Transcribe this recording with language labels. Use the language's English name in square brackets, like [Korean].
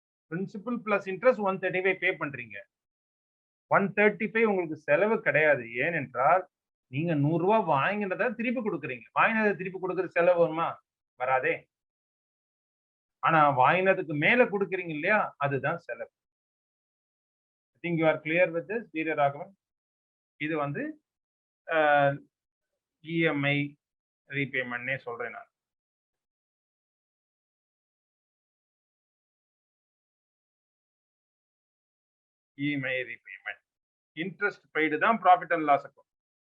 [Tamil] Principal plus interest 135 பே பண்றீங்க. 135 உங்களுக்கு செலவு கிடையாது. ஏனென்றால் நீங்க 100 ரூபாய் வாங்கினதை திருப்பி கொடுக்குறீங்க. வாங்கினதை திருப்பி கொடுக்குற செலவு வருமா? வராதே. ஆனா வாங்கினதுக்கு மேல கொடுக்குறீங்க இல்லையா, அதுதான் செலவு. [English] I think you are clear with this, Veeraraghavan. [Tamil] இது வந்து இஎம்ஐ ரீபேமெண்ட்னே சொல்றேன் நான். EMI repayment. இன்ட்ரெஸ்ட் பெய்டு தான் ப்ராஃபிட் அண்ட் லாஸ் அக்கவுண்ட்.